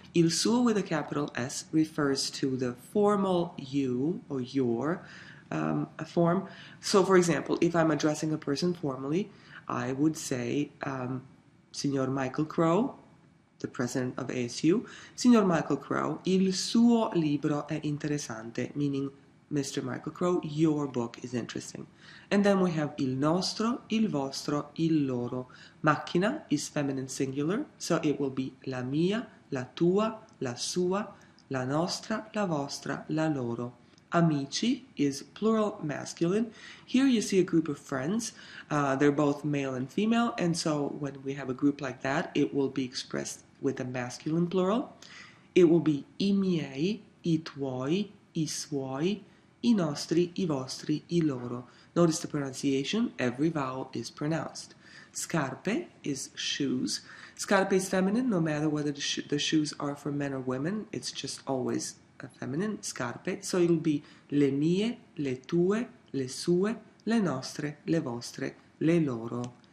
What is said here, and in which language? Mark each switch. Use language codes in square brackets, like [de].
[it] Il suo [en] with a capital S refers to the formal you or your form. So, for example, if I'm addressing a person formally, I would say Signor Michael Crow, the president of ASU. [it] Signor Michael Crow, il suo libro è interessante, [en] meaning Mr. Michael Crow, your book is interesting. And then we have [it] il nostro, il vostro, il loro. Macchina [en] is feminine singular, so it will be [it] la mia, la tua, la sua, la nostra, la vostra, la loro. [en] Amici is plural masculine. Here you see a group of friends. They're both male and female, and so when we have a group like that, it will be expressed with a masculine plural. It will be [it] I miei, I tuoi, I suoi, I nostri, I vostri, I loro. [en] Notice the pronunciation. Every vowel is pronounced. Scarpe is shoes. Scarpe is feminine, no matter whether the shoes are for men or women. It's just always a feminine, scarpe. So it'll be [it] le mie, le tue, le sue, le nostre, le vostre, le loro.